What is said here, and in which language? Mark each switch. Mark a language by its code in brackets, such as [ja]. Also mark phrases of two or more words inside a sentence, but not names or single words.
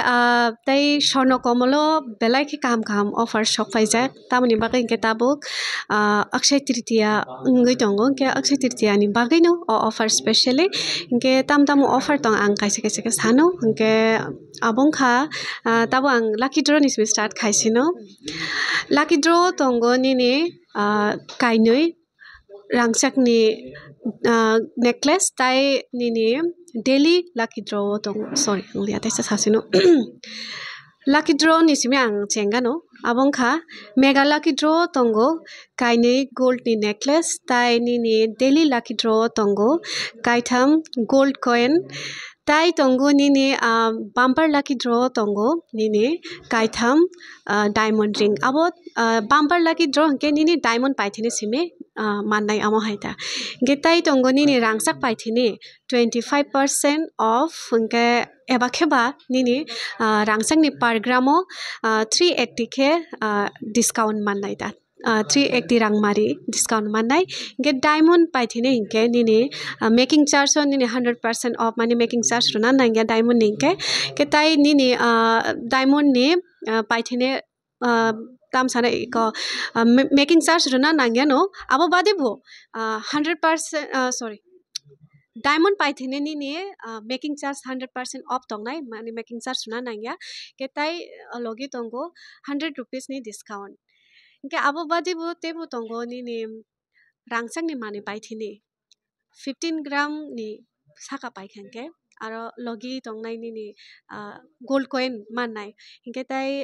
[trp] tai Swarnakomolo belai khe kaham offer sokpaijak tamoni bagui ingkhe tabuk [en] Akshaya Tritiya [trp] ongoi tongo ingkhe Akshaya Tritiya ni bagui no [en] offer specially [trp] ingkhe tam offer tong ang kaisa ke sano ingkhe abongkha tabo ang [en] lucky draw [trp] ni start khaisino [en] lucky draw [trp] tongo nini kainui rangsakni necklace tai nini [en] daily lucky draw [trp] tongo sorry anglia taisa sasino [en] lucky draw [trp] ni simi ang chengano abongkha [en] mega lucky draw [trp] tongo kainui [en] gold ni necklace [trp] tai nini [en] daily lucky draw [trp] tongo kaitham [en] gold coin [trp] tai tongo nini [en] bumper lucky draw [trp] tongo nini kaitham [en] diamond ring [trp] abo [en] bumper lucky draw [trp] ke nini [en] diamond paithini [trp] simi mannai amo haita ge tai tongo nini rangsak paithini [en] 25% off [trp] ke eba kheba nini rangsak ni [en] per gramo 380 [trp] ke discount mannai ta 380 rangmari discount mannai ge [en] diamond paithini [trp] ingke nini [en] making charge on [trp] nini [en] 100% off [trp] mani [en] making charge [trp] runa nangya diamond ningke ke tai nini diamond ni paithini tam sana ko making charge runa nangya no abo badebo [en] 100% sorry diamond paithini [trp] nini [en] making charge 100% off [trp] tongnai mani [en] making charge [trp] runa nangya ke tai logi tongo [en] 100 rupees [trp] ni discount ke abo badebo tebo tongo nini rangsak ni mani paithini 15 gram ni saka paikhanke aro logi tongnai nini [en] gold coin [trp] mannai hinke tai